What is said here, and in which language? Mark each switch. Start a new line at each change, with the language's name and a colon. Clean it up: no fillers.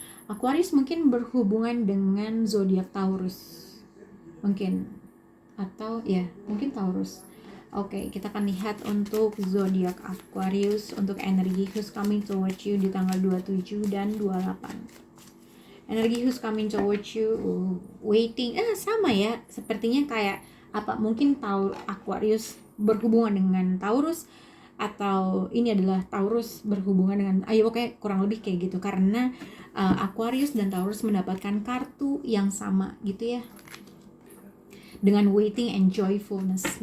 Indonesian: Aquarius mungkin berhubungan dengan zodiak Taurus. Mungkin mungkin Taurus. Oke, kita akan lihat untuk zodiak Aquarius untuk energi
English: who's coming towards you
Indonesian: di tanggal 27 dan 28.
English: Energi who's coming towards you, waiting.
Indonesian: Sama ya, sepertinya kayak apa? Mungkin Aquarius berhubungan dengan Taurus, atau ini adalah Taurus berhubungan dengan kurang lebih kayak gitu, karena Aquarius dan Taurus mendapatkan kartu yang sama gitu ya, dengan
English: waiting and joyfulness.